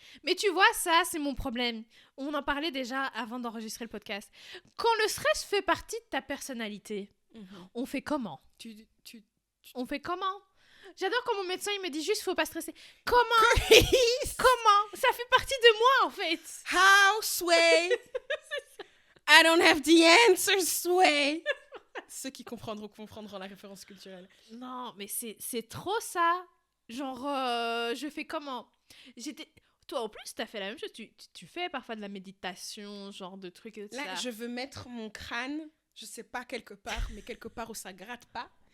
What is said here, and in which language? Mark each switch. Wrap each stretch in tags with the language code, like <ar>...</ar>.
<fr>Mais tu vois, ça, c'est mon problème. On en parlait déjà avant d'enregistrer le podcast. Quand le stress fait partie de ta personnalité, on fait comment? On fait comment? J'adore quand mon médecin, il me dit juste, faut pas stresser. Comment? Comment? Ça fait partie de moi, en fait.</fr> <en>How, Sway? I don't have the answer, Sway.</en> <fr>Ceux qui comprendront la référence culturelle. Non, mais c'est trop ça. Genre, je fais comment? Toi, en plus, t'as fait la même chose. Tu fais parfois de la méditation, genre de trucs et tout ça. Là, je veux mettre mon crâne, je sais pas, quelque part, mais quelque part où ça gratte pas.</fr>